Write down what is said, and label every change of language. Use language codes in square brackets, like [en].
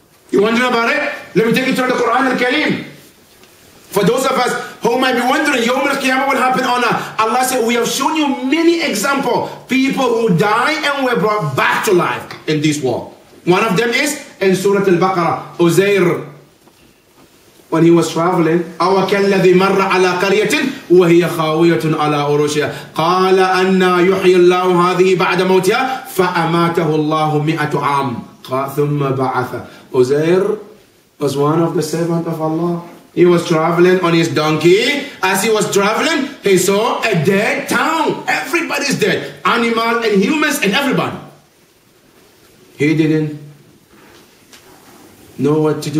[en] You wondering about it? Let me take you to the Quran al-Kareem. For those of us who might be wondering, Yawm al-Qiyamah will happen or not, Allah said, we have shown you many examples. People who die and were brought back to life in this world. One of them is in Surah Al-Baqarah, Uzair. When he was traveling, [ar] أَوَ كَالَّذِي مَرَّ عَلَى قَرْيَةٍ وَهِيَ خَاوِيَةٌ عَلَى عُرُوشِهَا قَالَ أَنَّا يُحْيِي اللَّهُ هَذِهِ بَعْدَ مَوْتِهَا فَأَمَاتَهُ اللَّهُ مِئَةُ عَامٍ ثُمَّ بَعَثَ. [en] Uzair was one of the servants of Allah. He was traveling on his donkey. As he was traveling, he saw a dead town. Everybody's dead. Animal and humans and everybody. He didn't know what to do.